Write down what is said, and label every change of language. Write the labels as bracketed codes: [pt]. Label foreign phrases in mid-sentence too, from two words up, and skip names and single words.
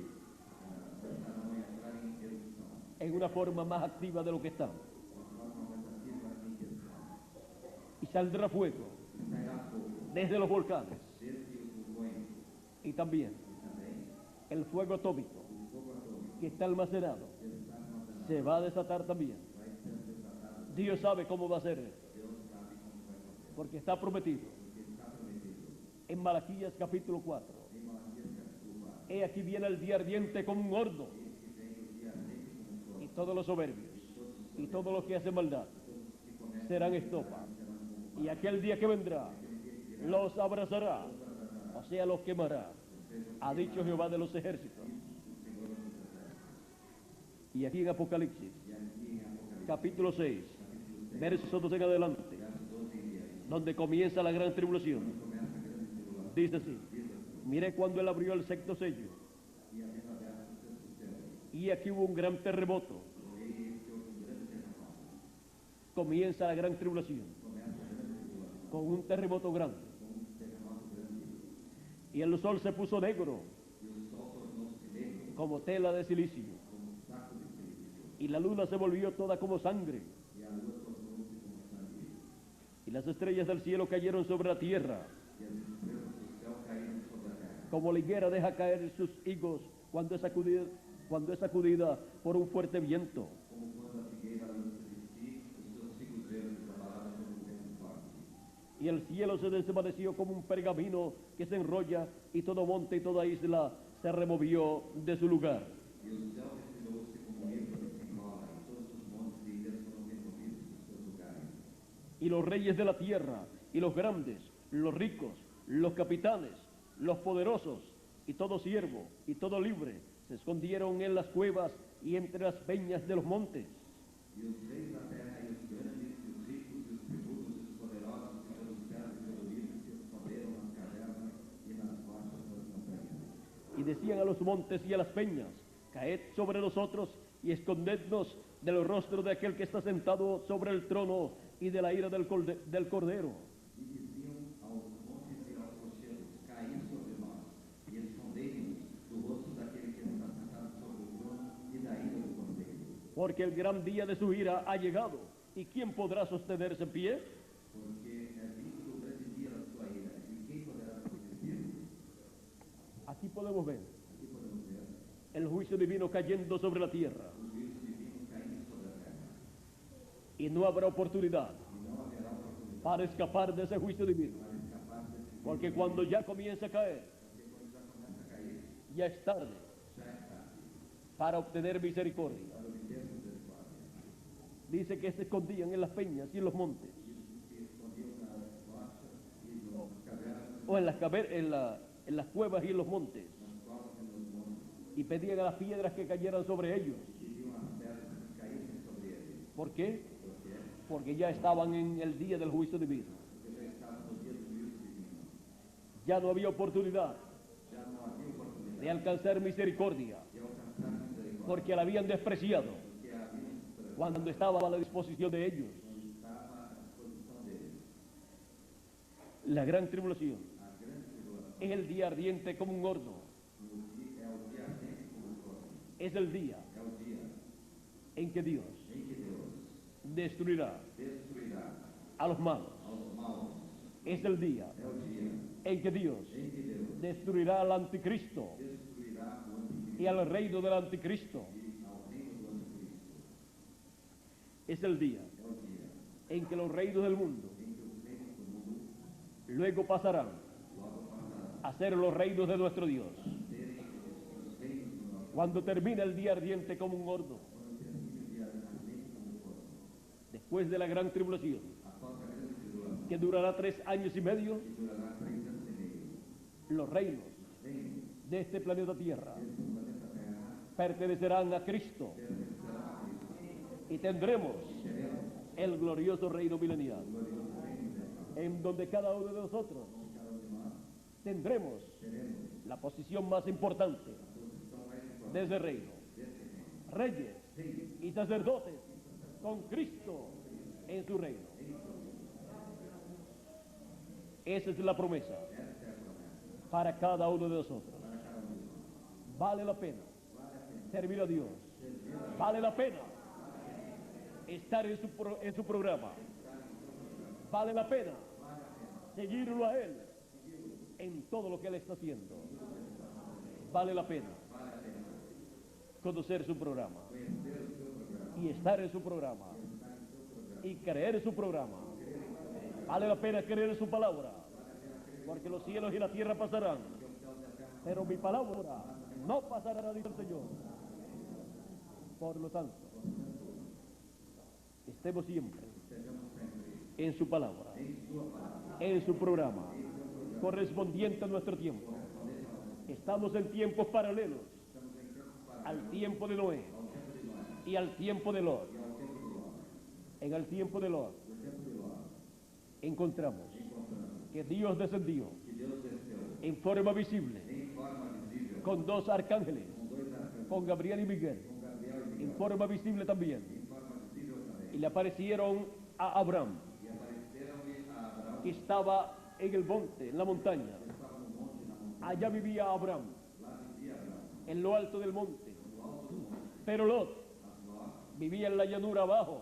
[pt] começarão a entrar em erupção, [es] en una forma más activa de lo que están. [pt] de forma mais ativa em que estão. [es] Y saldrá fuego [pt] E sairá fogo [es] desde los volcanes. [pt] desde os vulcões [es] Y también [pt] e também [es] el fuego atómico [pt] o fogo atômico [es] que está almacenado [pt] que está armazenado [es] se va a desatar también. [pt] vai ser desatado. [es] Dios sabe cómo va a ser esto, [pt] Deus sabe como vai fazer, [es] porque está prometido [pt] porque está prometido. [es] en Malaquías capítulo 4. [pt] Em Malaquias capítulo 4, [es] He aquí viene el día ardiente como un horno, [pt] eis que vem o dia ardente como um fogo, [es] y todos los soberbios y todos los que hacen maldad [pt] todos os que cometem [es] serán estopa. [pt] serão como [es] Y aquel día que vendrá los abrazará, o sea, los quemará, ha dicho Jehová de los ejércitos. [pt] o Senhor dos exércitos. [es] Y aquí en Apocalipsis [pt] E aqui em Apocalipse, [es] capítulo 6, [pt] capítulo 6, [es] versos 12 en adelante, [pt] versos 12 e 10, [es] donde comienza la gran tribulación, [pt] começa a grande tribulação. [es] dice así: [pt] Diz assim, [es] miré cuando él abrió el sexto sello, [pt] e havendo aberto o sexto selo, [es] y aquí hubo un gran terremoto. [pt] e eis que houve um grande terremoto. [es] Comienza la gran tribulación. [pt] Começa a grande tribulação. [es] con un terremoto grande. [pt] com um terremoto grande. [es] Y el sol se puso negro [pt] E o sol tornou-se negro, [es] como tela de silicio. [pt] como um saco de silício. [es] Y la luna se volvió toda como sangre. [pt] E a lua tornou-se como sangue. [es] Y las estrellas del cielo cayeron sobre la tierra, [pt] E as estrelas do céu caíram sobre a terra. [es] como la higuera deja caer sus higos cuando es sacudida por un fuerte viento. [pt] Como quando a figueira lança de si os seus figos verdes abalados por um vento forte. [es] Y el cielo se desvaneció como un pergamino que se enrolla, y todo monte y toda isla se removió de su lugar. [pt] E o céu retirou-se como um livro que se enrola, e todos os montes e ilhas foram removidos dos seus lugares. [es] Y los reyes de la tierra, y los grandes, los ricos, los capitanes, los poderosos, y todo siervo, y todo libre, se escondieron en las cuevas y entre las peñas de los montes. [pt] E os reis da terra, e os grandes, e os ricos, e os tributos, e os poderosos, e pelos céus e pelo livro, se esconderam nas cavernas e nas rochas das montanhas. [es] Y decían a los montes y a las peñas: caed sobre nosotros y escondednos del rostro de aquel que está sentado sobre el trono y de la ira del Cordero. [pt] E diziam aos montes e aos rochedos: caí sobre nós, e escondei-nos do rosto daquele que está sentado sobre o trono e da ira do cordeiro. [es] Porque el gran día de su ira ha llegado, ¿y quién podrá sostenerse en pie? [pt] Porque é visto o grande dia da sua ira, e quem poderá resistir? [es] Aquí podemos ver [pt] Aqui podemos ver [es] el juicio divino cayendo sobre la tierra, [pt] os juízos divinos caindo sobre a terra. [es] y no habrá oportunidad [pt] E não haverá oportunidade [es] para escapar de ese juicio divino, [pt] para escapar desse juízo. [es] porque cuando ya comienza a caer, [pt] Porque quando já começa a cair, [es] ya es tarde [pt] já é tarde [es] para obtener misericordia. [pt] para obter misericórdia. [es] Dice que se escondían en las peñas y en los montes, [pt] Isso se escondiam nas rochas e nas cavernas, [es] o en las cuevas y en los montes, [pt] nas covas e nos montes, [es] y pedían a las piedras que cayeran sobre ellos. [pt] e pediam as pedras que caíssem sobre eles. [es] ¿Por qué? [pt] Por quê? [es] Porque ya estaban en el día del juicio divino. [pt] Porque já estavam no dia do juízo divino. [es] Ya no había oportunidad [pt] Já não havia oportunidade [es] de alcanzar misericordia, [pt] de alcançar misericórdia, [es] porque la habían despreciado [pt] porque haviam superado [es] cuando estaba a la disposición de ellos. [pt] quando estava à disposição deles. [es] La gran tribulación [pt] A grande tribulação [es] es el día ardiente como un horno, [pt] é o dia ardente como o fogo. [es] es el día [pt] É o dia [es] en que Dios [pt] em que Deus [es] destruirá [pt] destruirá [es] a los malos, [pt] aos maus. [es] es el día [pt] É o dia [es] en que Dios [pt] em que Deus [es] destruirá al anticristo [pt] destruirá o anticristo [es] y al reino del anticristo, [pt] e ao reino do anticristo. [es] es el día [pt] É o dia [es] en que los reinos del mundo [pt] em que os reinos do mundo [es] luego pasarán [pt] logo passarão [es] a ser los reinos de nuestro Dios. [pt] a serem os reinos do nosso [es] Cuando termine el día ardiente como un horno, [pt] quando termine o dia ardente como o fogo. [es] después de la gran tribulación, [pt] Após a grande tribulação, [es] que durará 3 años y medio, [pt] que durará 3 anos e meio, [es] los reinos [pt] os reinos [es] de este planeta Tierra [pt] deste planeta Terra [es] pertenecerán a Cristo [pt] pertencerão a Cristo. [es] y tendremos [pt] Teremos [es] el glorioso reino milenial, [pt] o glorioso reino universal. [es] en donde cada uno de nosotros [pt] Cada um de nós [es] tendremos [pt] teremos [es] la posición más importante [pt] a posição mais importante [es] de ese reino. [pt] desse reino. [es] Reyes [pt] Reis [es] y sacerdotes con Cristo en su reino. Esa es la promesa [pt] Essa é a promessa [es] para cada uno de nosotros. [pt] para cada um de nós. [es] Vale la pena [pt] Vale a pena [es] servir a Dios. [pt] servir a [es] Vale la pena estar en su programa. Vale la pena seguirlo a Él en todo lo que Él está haciendo. Vale la pena conocer su programa [pt] conhecer o seu programa, [es] y estar en su programa [pt] estar em seu programa, [es] y creer en su programa. Vale la pena creer en su palabra, porque los cielos y la tierra pasarán, [pt] porque os céus e a terra [es] pero mi palabra no pasará, dice el Señor. Por lo tanto, estemos siempre [pt] estejamos sempre [es] en su palabra, [pt] em sua palavra, [es] en su programa, correspondiente a nuestro tiempo. Estamos en tiempos paralelos [pt] estamos em tempos para [es] al tiempo de Noé [pt] ao tempo de Noé [es] y al tiempo de Lot. [pt] e ao tempo de Ló. [es] En el tiempo de Lot [pt] No tempo de Ló, [es] encontramos [pt] encontramos [es] que Dios descendió [pt] que Deus desceu [es] en forma visible [pt] em forma visível [es] con 2 arcángeles, [pt] com 2 arcanjos, [es] con Gabriel y Miguel, [pt] com Gabriel e [es] en [pt] Miguel, [es] forma visible también, [pt] em forma visível também, [es] y le aparecieron a Abraham [pt] e apareceram-lhe a Abraão [es] que estaba en el monte, en la montaña. [pt] estava no monte, na montanha. [es] Allá vivía Abraham, [pt] Lá vivia Abraão, [es] en lo alto del monte. [pt] no alto do monte. [es] Pero Lot [pt] Mas Ló [es] vivía en la llanura abajo,